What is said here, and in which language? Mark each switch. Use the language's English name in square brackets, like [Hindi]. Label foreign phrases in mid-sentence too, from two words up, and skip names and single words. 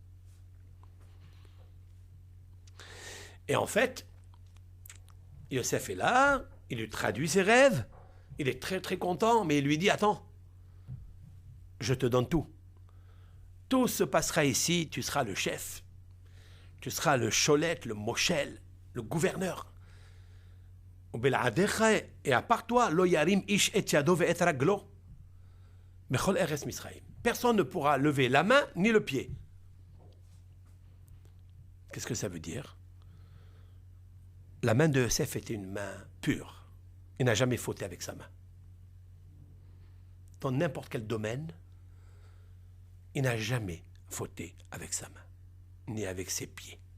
[French] Et en fait, Yosef est là, il lui traduit ses rêves, il est très très content, mais il lui dit, attends, je te donne tout. Tout se passera ici, tu seras le chef. Tu seras le Cholet, le Moshel, le gouverneur. Et à part toi, [Hebrew] לא ירים איש את ידו ואת רגלו. מכל ארץ מצרים. [French] Personne ne pourra lever la main ni le pied. Qu'est-ce que ça veut dire? La main de Yosef était une main pure. Il n'a jamais fauté avec sa main. Dans n'importe quel domaine, il n'a jamais fauté avec sa main, ni avec ses pieds.